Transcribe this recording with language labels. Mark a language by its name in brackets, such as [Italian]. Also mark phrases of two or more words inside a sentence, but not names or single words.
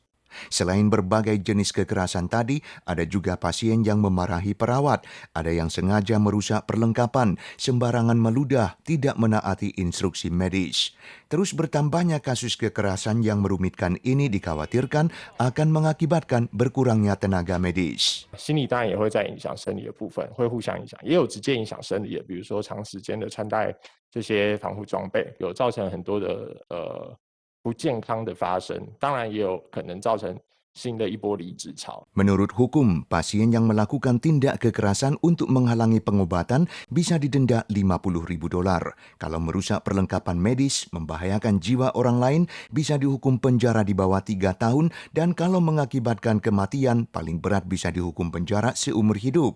[Indonesian] Selain berbagai jenis kekerasan tadi, ada juga pasien yang memarahi perawat, ada yang sengaja merusak perlengkapan, sembarangan meludah, tidak menaati instruksi medis. Terus bertambahnya kasus kekerasan yang merumitkan ini dikhawatirkan akan mengakibatkan berkurangnya tenaga medis. [Chinese] 心理当然也会在影响生理的部分，会互相影响，也有直接影响生理的，比如说长时间的穿戴这些防护装备，有造成很多的不健康的发生，当然也有可能造成新的一波离职潮。 [Indonesian] Menurut hukum, pasien yang melakukan tindak kekerasan untuk menghalangi pengobatan bisa didenda $50.000. Kalau merusak perlengkapan medis, membahayakan jiwa orang lain, bisa dihukum penjara di bawah 3 tahun, dan kalau mengakibatkan kematian, paling berat bisa dihukum penjara seumur hidup.